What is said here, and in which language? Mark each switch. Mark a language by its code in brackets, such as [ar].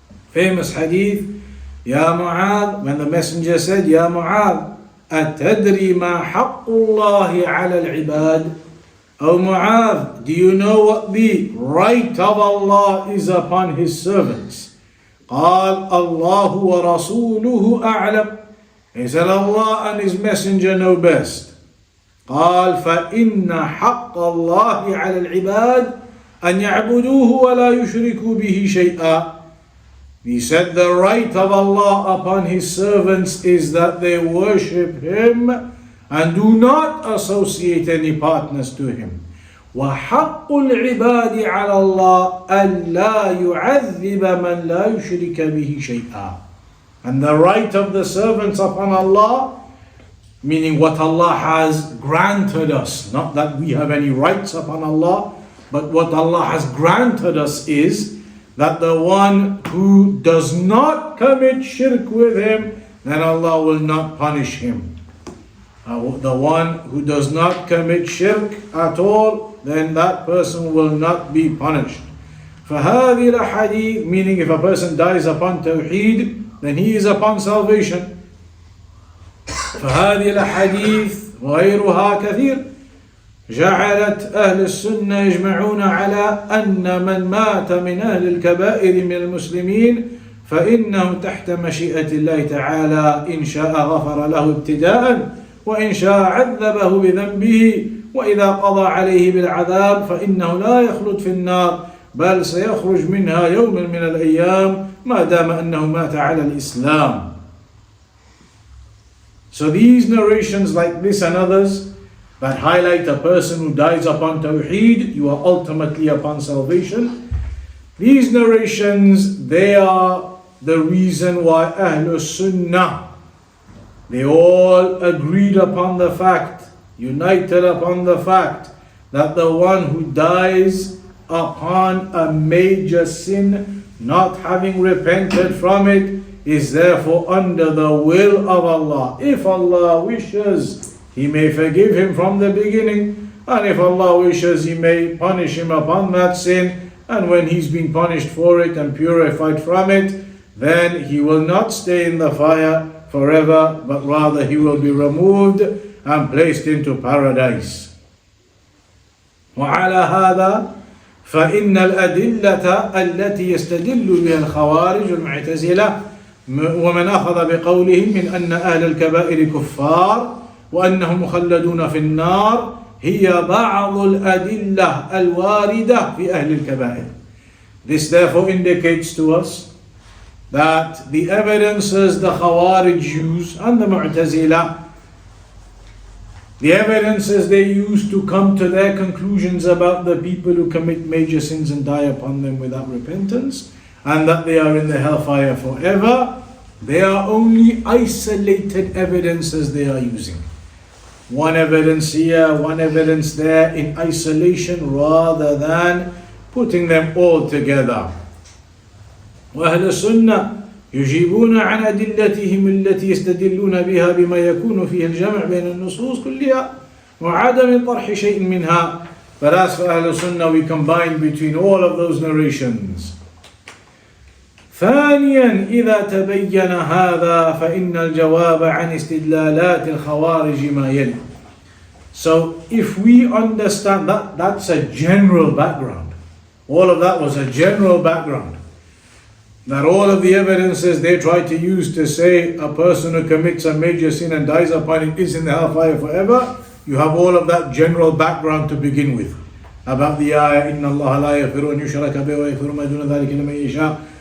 [en] Famous hadith, Ya Muadh, when the messenger said, Ya Muadh, [ar] أتدري ما حق الله على العباد? [en] O Muadh, do you know what the right of Allah is upon His servants? [ar] قال الله ورسوله أعلم. [en] He said, Allah and His messenger know best. [ar] قال فإن حق الله على العباد أن يعبدوه ولا يشركوا به شيئا. [en] He said, the right of Allah upon His servants is that they worship Him and do not associate any partners to Him. [ar] وحق العباد على الله ألا يعذب من لا يشرك به شيئا. [en] And the right of the servants upon Allah, meaning what Allah has granted us, not that we have any rights upon Allah, but what Allah has granted us is that the one who does not commit shirk with Him, then Allah will not punish him. The one who does not commit shirk at all, then that person will not be punished. [ar] فهذه الأحاديث, [en] meaning if a person dies upon Tawheed, then he is upon salvation. [ar] فهذه الأحاديث وغيرها كثير جعلت أهل السنة يجمعون على أن من مات من أهل الكبائر من المسلمين فإنه تحت مشيئة الله تعالى، إن شاء غفر له ابتداء وإن شاء عذبه بذنبه، وإذا قضى عليه بالعذاب فإنه لا يخلد في النار بل سيخرج منها يوم من الأيام ما دام أنه مات على الإسلام. [en] So these narrations like this and others that highlight a person who dies upon Tawheed, you are ultimately upon salvation. These narrations, they are the reason why Ahlus-Sunnah, they all agreed upon the fact, united upon the fact, that the one who dies upon a major sin, not having repented from it, is therefore under the will of Allah. If Allah wishes, He may forgive him from the beginning, and if Allah wishes, He may punish him upon that sin, and when he's been punished for it and purified from it, then he will not stay in the fire forever, but rather he will be removed and placed into paradise. [ar] وعلى هذا فإن الأدلة التي يستدل بها الخوارج والمعتزلة ومن أخذ بقولهم من أن أهل الكبائر كفار وأنهم مخلدون في النار هي بعض الأدلة الواردة في أهل الكبائر. [en] This therefore indicates to us that the evidences the Khawarij use and the Mu'tazila, the evidences they use to come to their conclusions about the people who commit major sins and die upon them without repentance, and that they are in the hellfire forever, they are only isolated evidences they are using. One evidence here, one evidence there in isolation rather than putting them all together. [ar] وأهل السنة يجيبون عن أدلتهم التي يستدلون بها بما يكون فيه الجمع بين النصوص كلها وعدم طرح شيء منها. [en] But as for Ahlus-Sunnah, we combine between all of those narrations. [ar] ثانيا إذا تبين هذا فإن الجواب عن استدلالات الخوارج ما يلي. [en] So if we understand that, that's a general background. All of that was a general background. That all of the evidences they try to use to say a person who commits a major sin and dies upon it is in the hellfire forever, you have all of that general background to begin with. About the ayah, [ar] إِنَّ اللَّهَ لَا يَغْفِرُ أَن يُشْرَكَ بِهِ وَيَغْفِرُ مَا دُونَ ذَلِكَ لِمَن يَشَاءُ.